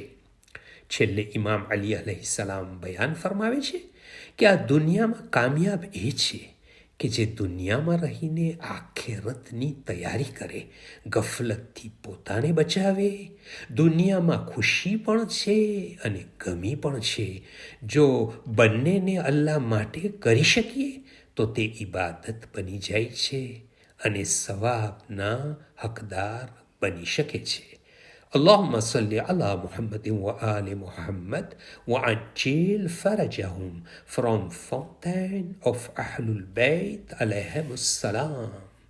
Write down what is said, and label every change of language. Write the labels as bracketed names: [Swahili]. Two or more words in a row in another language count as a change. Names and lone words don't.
[Gujarati] છેલ્લે ઇમામ અલી અલૈહિસ્સલામ બયાન ફરમાવે છે કે આ દુનિયામાં કામયાબ એ છે કે જે દુનિયામાં રહીને આખેરતની તૈયારી કરે, ગફલતથી પોતાને બચાવે. દુનિયામાં ખુશી પણ છે અને ગમી પણ છે. જો બંનેને અલ્લાહ માટે કરી શકીએ તો તે ઇબાદત બની જાય છે અને સવાબના હકદાર બની શકે છે. [Arabic] اللهم صل على محمد وآل محمد وعجل فرجهم from Fountain of Ahlul Bayt عليهم السلام.